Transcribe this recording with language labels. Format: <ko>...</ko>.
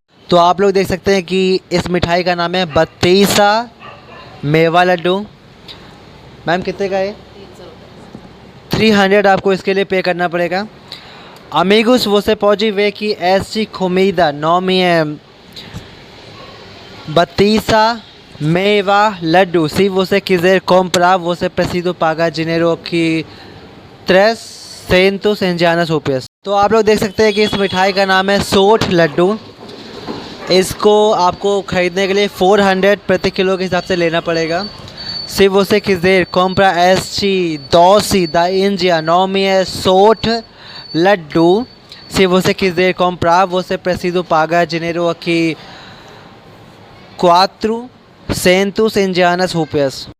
<hi>तो आप लोग देख सकते हैं कि इस मिठाई का नाम है बत्तीसा मेवा लड्डू। मैम कितने का है? 300 आपको इसके लिए पे करना पड़ेगा।</hi> <pt>Amigos, você pode ver que essa comida nome é Batista Meva Laddu. Se você quiser comprar, você precisa pagar dinheiro aqui 300 इंडियन रुपीस।</pt> <hi>तो आप लोग देख सकते हैं कि इस मिठाई का नाम है सोठ लड्डू। इसको आपको ख़रीदने के लिए 400 प्रति किलो के हिसाब से लेना पड़ेगा।</hi> <pt>Se você quiser comprar este doce da Índia, nome é soठ लड्डू। Se você quiser comprar, você precisa pagar dinheiro aqui 400 इंडियन रुपीस।</pt>